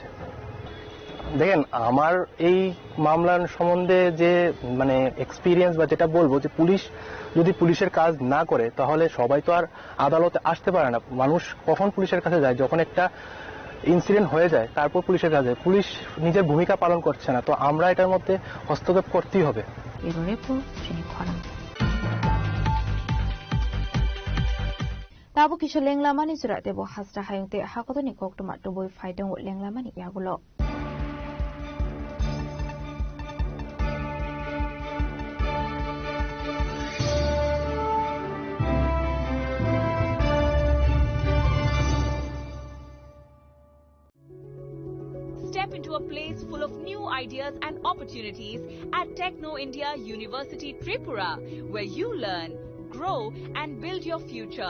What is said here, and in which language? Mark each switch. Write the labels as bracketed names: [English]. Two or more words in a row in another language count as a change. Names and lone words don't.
[Bangla] দেখেন, আমার এই মামলার সম্বন্ধে যে মানে এক্সপিরিয়েন্স বা যেটা বলবো যে পুলিশ যদি পুলিশের কাজ না করে তাহলে সবাই তো আর আদালতে আসতে পারে না। মানুষ কখন পুলিশের কাছে যায়, যখন একটা ইনসিডেন্ট হয়ে যায় তারপর পুলিশের কাছে। পুলিশ নিজের ভূমিকা পালন করছে না, তো আমরা এটার মধ্যে হস্তক্ষেপ করতেই হবে। [Kok Borok] Tabo kisho lenglamani surat debo hasta hayungte hakotoni koktuma tuboi faidong lenglamani yagulo. [English] Step into a place full of new ideas and opportunities at Techno India University Tripura, where you learn, grow and build your future.